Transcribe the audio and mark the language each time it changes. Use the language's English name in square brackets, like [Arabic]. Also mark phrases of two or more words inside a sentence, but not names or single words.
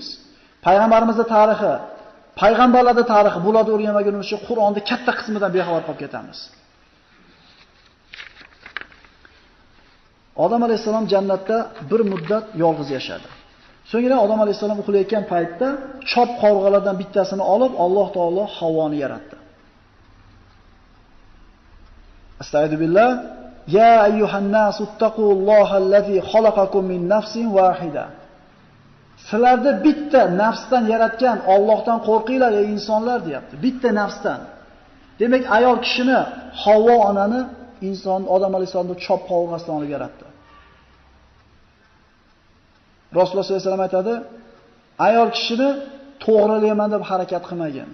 [Uzbek] Payg'ambarimizning tarixi, payg'ambarlarning tarixi bularni o'rganmagunimiz uchun Qur'onning katta qismidan bexabar qolib ketamiz. Odam alayhisalom jannatda bir muddat yolg'iz yashadi. So'ngra Odam alayhisalom uxlayotgan paytda chop qovurg'alardan bittasini olib Alloh taolo Havvoni yaratdi. Astagfirullah. [Arabic] يا أيها الناس اتقوا الله الذي خلقكم من نفس واحدة. [Uzbek] Sizlarni bitta nafsdan yaratgan Allohdan qo'rqinglar ey insonlar deyapti. Bitta nafsdan. Demak, ayol kishini Havvo onani inson Odam alayhisalomni chop qovurg'asidan olib yaratdi. Rasululloh [Arabic] صلى الله عليه وسلم [Uzbek] aytadi, ayol kishini to'g'rilayman deb harakat qilmagan.